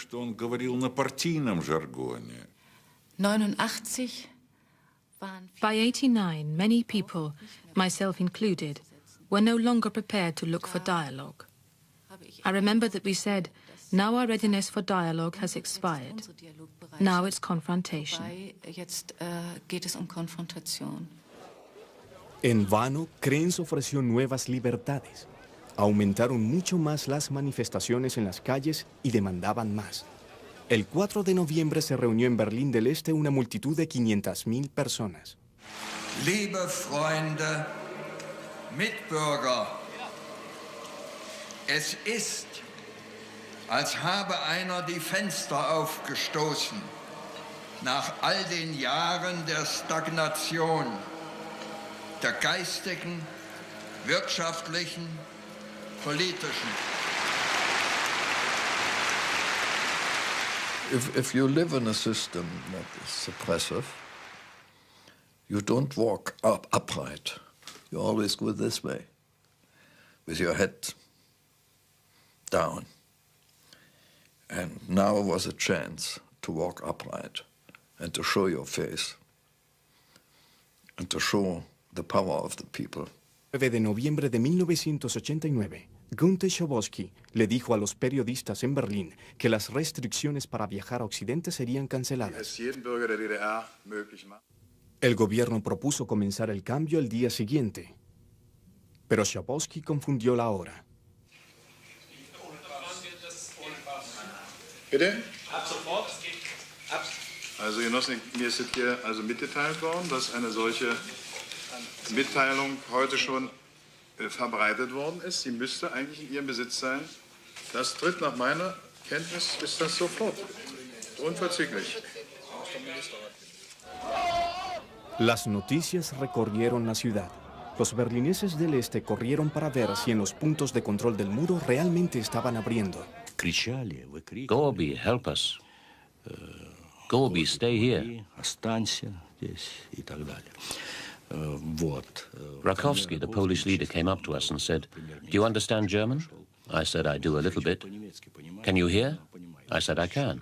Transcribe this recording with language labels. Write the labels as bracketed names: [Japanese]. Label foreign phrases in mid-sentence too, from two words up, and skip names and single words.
[English] By 89, many people, myself included, were no longer prepared to look for dialogue. I remember that we said, now our readiness for dialogue has expired. Now it's confrontation. [Spanish] En vano, Krenz ofreció nuevas libertades. Aumentaron mucho más las manifestaciones en las calles y demandaban más. El 4 de noviembre se reunió en Berlín del Este una multitud de 500.000 personas. [German] Liebe Freunde, Mitbürger, es ist, als habe einer die Fenster aufgestoßen, nach all den Jahren der Stagnation, der geistigen, wirtschaftlichen, politischen. [English] If you live in a system that is suppressive, you don't walk upright. You always go this way, with your head down. And now was a chance to walk upright and to show your face and to show the power of the people. [Spanish] 9 de noviembre de 1989, Günter Schabowski le dijo a los periodistas en Berlín que las restricciones para viajar a Occidente serían canceladas. El gobierno propuso comenzar el cambio el día siguiente, pero Schabowski confundió la hora. [German] Bitte? Ab sofort. Also Genossen, mir ist hier also mitgeteilt worden, dass eine solche Mitteilung heute schon verbreitet worden ist. Sie müsste eigentlich in Ihrem Besitz sein. Das tritt nach meiner Kenntnis, ist das sofort. Unverzüglich. [Spanish] Las noticias recorrieron la ciudad. Los berlineses del Este corrieron para ver si en los puntos de control del muro realmente estaban abriendo. [English] Gorby, help us. Gorby, stay here. Rakowski, the Polish leader, came up to us and said, "Do you understand German?" I said, "I do a little bit." "Can you hear?" I said, "I can."